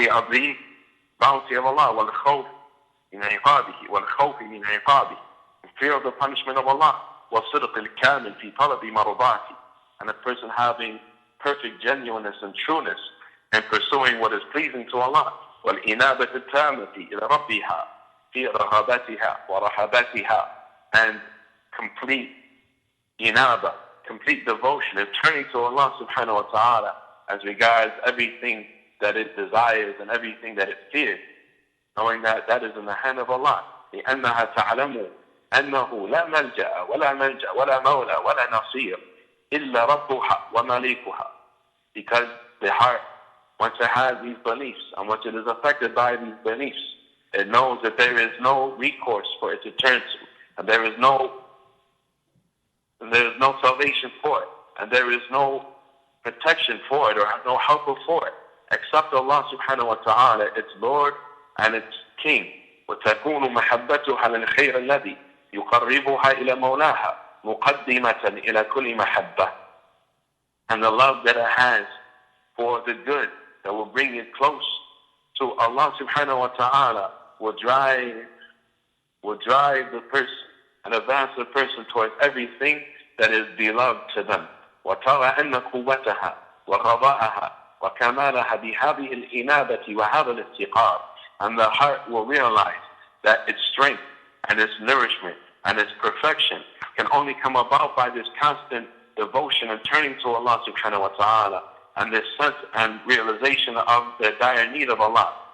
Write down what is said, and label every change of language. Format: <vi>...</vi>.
<en>the bounty of Allah,</en> <ar>وَالْخَوْفِ مِنْ عِقَابِهِ وَالْخَوْفِ مِنْ عِقَابِهِ,</ar> <en>and fear of the punishment of Allah,</en> <ar>وَالصِّدْقِ الْكَامِلِ فِي طَلَبِ مَرْضَاتِهِ,</ar> <en>and a person having perfect genuineness and trueness and pursuing what is pleasing to Allah,</en> <ar>وَالْإِنَابَةِ التَّامَةِ إِلَى رَبِّهَا فِي رَغَبَاتِهَا وَرَحَبَاتِهَا,</ar> <en>and complete inaba, complete devotion and turning to Allah subhanahu wa ta'ala as regards everything that it desires and everything that it fears, knowing that that is in the hand of Allah.</en> <ar>لأنها تعلم أنه لا ملجأ ولا ملجأ ولا مولى ولا نصير إلا ربها ومليكها.</ar> <en>Because the heart, once it has these beliefs and once it is affected by these beliefs, it knows that there is no recourse for it to turn to, and there is no salvation for it, and there is no protection for it or no helper for it except Allah subhanahu wa ta'ala, its Lord and its King.</en> <ar>وتكون محبتها للخير الذي يقربها إلى مولاها مقدمة إلى كل محبة.</ar> <en>And the love that it has for the good that will bring it close to Allah subhanahu wa ta'ala will drive the person and advance the person towards everything that is beloved to them.</en> <ar>وترى أن قوتها وغضاءها وكمالها بهذه الإنابة وهذا الافتقار.</ar> <en>And the heart will realize that its strength and its nourishment and its perfection can only come about by this constant devotion and turning to Allah subhanahu wa ta'ala, and this sense and realization of the dire need of Allah.</en>